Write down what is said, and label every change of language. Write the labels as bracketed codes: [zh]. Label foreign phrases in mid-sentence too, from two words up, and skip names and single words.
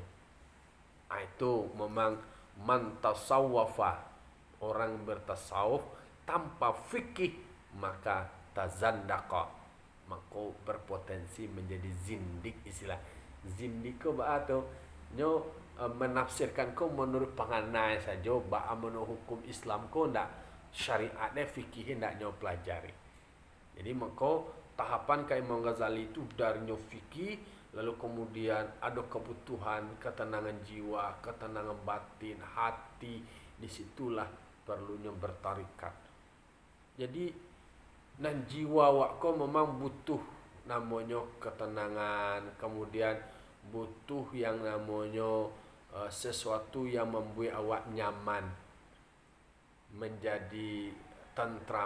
[id] Itu memang [ar] man tasawwafa, [id] orang bertasawuf tanpa fikih, maka tazandaqa, maka berpotensi menjadi zindik. [min] Istilah zindik ke ba'a tu menafsirkan ko menurut penganai saja, ba'a menurut hukum Islam ko ndak, syariatnya fikihnya ndak nyo pelajari. [id] Jadi maka tahapan kayak Imam Ghazali itu dari nyo fikih, lalu kemudian ada kebutuhan ketenangan jiwa, ketenangan batin, hati, disitulah perlunya bertarikat. Jadi dan jiwa wako memang butuh namanya ketenangan, kemudian butuh yang namanya sesuatu yang membuat awak nyaman, menjadi tentram.